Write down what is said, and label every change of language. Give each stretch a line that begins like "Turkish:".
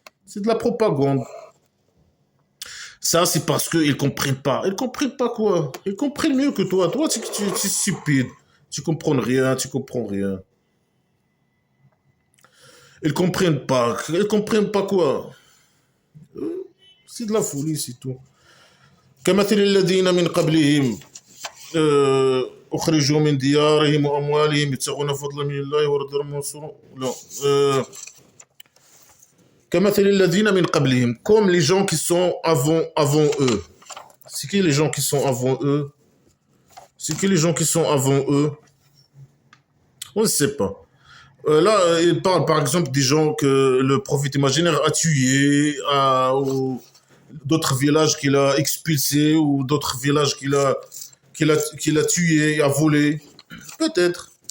French: C'est de la propagande. Ça, c'est parce qu'ils comprennent pas. Ils comprennent pas quoi? Ils comprennent mieux que toi. Toi, tu es stupide. Tu comprends rien, tu comprends rien. Ils comprennent pas. Ils comprennent pas quoi? C'est de la folie, c'est tout.
Arabic: كمثل الذين من قبلهم أخرجوا من ديارهم وأموالهم يبتغون فضلا من الله ورضوانه وينصرون لا كمثل الذين من قبلهم
French: comme les gens qui sont avant eux. C'est qui les gens qui sont avant eux? C'est qui les gens qui sont avant eux? On ne sait pas. Là, il parle par exemple des gens que le prophète imaginaire a tués, ou d'autres villages qu'il a expulsés, ou d'autres villages qu'il a tués, a volés. Peut-être.